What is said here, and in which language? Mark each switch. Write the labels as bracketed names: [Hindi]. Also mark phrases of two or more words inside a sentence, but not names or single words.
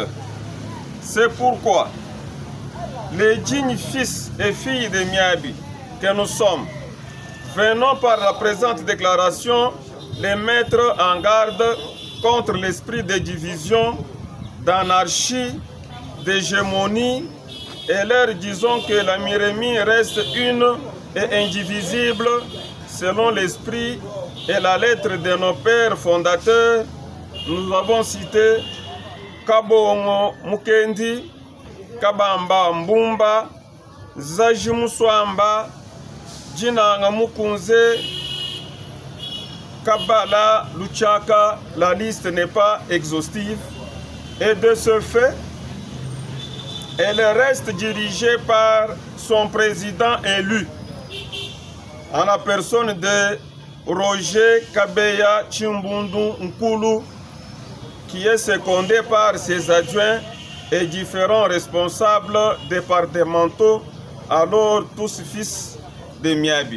[French] C'est pourquoi les dignes fils et filles de Miabi que nous sommes, venons par la présente déclaration les mettre en garde contre l'esprit de division, d'anarchie, d'hégémonie, et leur disons que la Mirémi reste une et indivisible selon l'esprit et la lettre de nos pères fondateurs. Nous avons cité Kabongo Mukendi, Kabamba Mbumba, Zaji Muswamba, Jinanga Mukunze, Kabala Luchaka. La liste n'est pas exhaustive. Et de ce fait, elle reste dirigée par son président élu, en la personne de Roger Kabeya Chimbundu Nkulu, qui est secondé par ses adjoints et différents responsables départementaux, alors tous fils de Miabi.